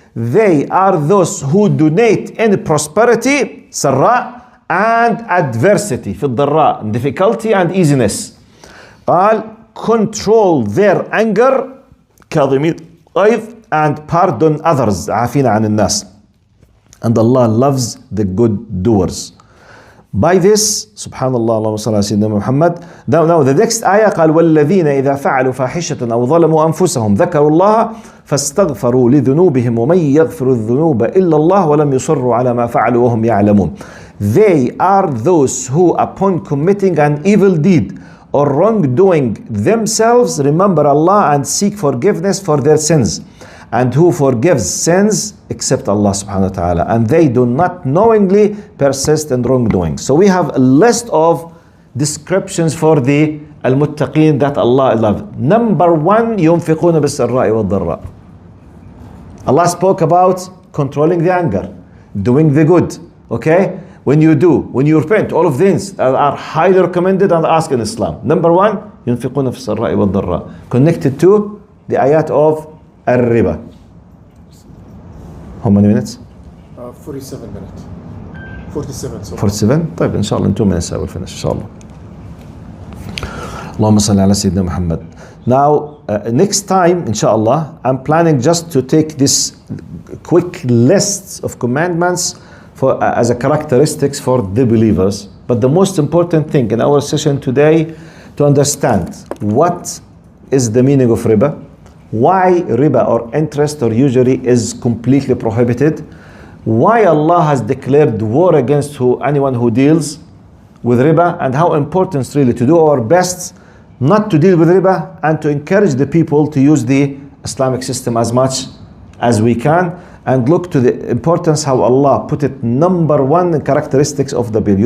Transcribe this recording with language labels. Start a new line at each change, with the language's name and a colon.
English: They are those who donate in prosperity, sarra, and adversity,
Arabic: في الضراء,
English: difficulty and easiness. قال control their anger,
Arabic: كاظمين الغيظ,
English: and pardon others,
Arabic: عافين عن الناس.
English: And Allah loves the good doers. By this, subhanallah, Allahumma salli ala sayyidina Muhammad. Now the next ayah
Arabic: قال والذين إذا فعلوا فاحشة أو ظلموا أنفسهم ذكروا الله فاستغفروا لذنوبهم ومن يغفر الذنوب إلا الله ولم يصروا على ما فعلوا وهم يعلمون.
English: They are those who, upon committing an evil deed or wrongdoing themselves, remember Allah and seek forgiveness for their sins. And who forgives sins except Allah subhanahu wa ta'ala. And they do not knowingly persist in wrongdoing. So we have a list of descriptions for the al-muttaqeen that Allah loves. Number one,
Arabic: ينفقون بالسراء والضراء.
English: Allah spoke about controlling the anger, doing the good. Okay? When you repent, all of these are highly recommended and asked in Islam. Number one,
Arabic: ينفقون في السراء والضراء.
English: Connected to the ayat of الربا. How many minutes? 47 minutes. 47. So 47?
Arabic: طيب إن شاء الله
English: in 2 minutes I will finish
Arabic: إن شاء الله. اللهم صل على سيدنا محمد.
English: Now next time inshallah I'm planning just to take this quick list of commandments for as a characteristics for the believers. But the most important thing in our session today to understand what is the meaning of riba, why riba or interest or usury is completely prohibited, why Allah has declared war against anyone who deals with riba, and how important it's really to do our best not to deal with riba and to encourage the people to use the Islamic system as much as we can, and look to the importance how Allah put it number one in characteristics of the bill.